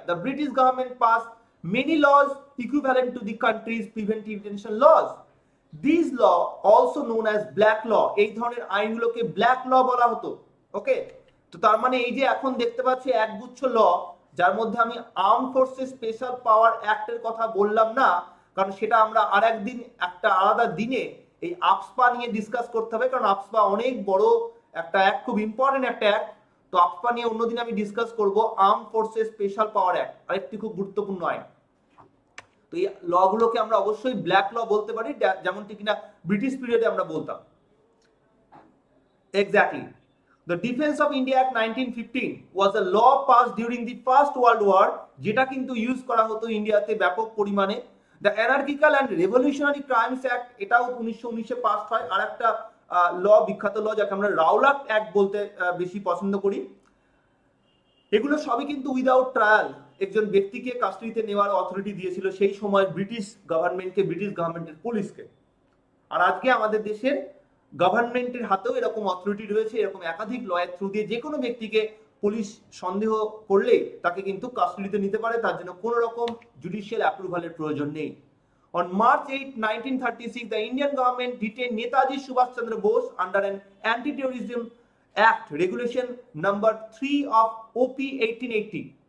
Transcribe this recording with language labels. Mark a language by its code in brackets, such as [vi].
[en] The British government passed many laws equivalent to the country's preventive detention laws. These law also known as black law, [bn] এই ধরনের আইনগুলোকে black ল বলা হতো। ওকে, তো তার মানে এই যে এখন দেখতে পাচ্ছি একগুচ্ছ ল, যার মধ্যে আমি আর্ম ফোর্সেস স্পেশাল পাওয়ার অ্যাক্টের কথা বললাম না, কারণ সেটা আমরা আরেকদিন একটা আলাদা দিনে এই আপসপা নিয়ে ডিসকাস করতে হবে, কারণ আপসপা অনেক বড় একটা অ্যাক্ট, খুব ইম্পর্টেন্ট একটা অ্যাক্ট। তো আপসপা নিয়ে অন্যদিন আমি ডিসকাস করব। আর্ম ফোর্সেস স্পেশাল পাওয়ার অ্যাক্ট আরেকটি খুব গুরুত্বপূর্ণ আইন। তো এই লগুলোকে আমরা অবশ্যই ব্ল্যাক ল বলতে পারি, যেমনটি কিনা ব্রিটিশ পিরিয়ডে আমরা বলতাম। Exactly. [en] The Defense of India Act 1915 was a law passed during the First World War, [bn] যেটা কিন্তু ইউজ করা হতো ইন্ডিয়াতে ব্যাপক পরিমাণে। [en] The Anarchical and Revolutionary Crimes Act, [bn] এটাও 1919 পাস হয়। আর একটা ল, বিখ্যাত ল, যাকে আমরা রাওলাট অ্যাক্ট বলতে বেশি পছন্দ করি। এগুলো সবই কিন্তু উইদাউট ট্রায়াল একজন ব্যক্তিকে কাস্টডিতে নেওয়ার অথরিটি দিয়েছিল সেই সময় ব্রিটিশ গভর্নমেন্টকে, ব্রিটিশ গভর্নমেন্টের পুলিশকে। আর আজকে আমাদের দেশের গভর্নমেন্টের হাতেও এরকম অথরিটি রয়েছে। এরকম একাধিক লয়ের থ্রু দিয়ে যে কোনো ব্যক্তিকে পুলিশ সন্দেহ করলে তাকে কিন্তু কাস্টডিতে নিতে পারে, তার জন্য কোনো রকম জুডিশিয়াল অ্যাপ্রুভালের প্রয়োজন নেই। [en] On March 8, 1936, the Indian government detained Netaji Subhash Chandra Bose under an Anti-Terrorism Act, Regulation number 3 of OP 1880.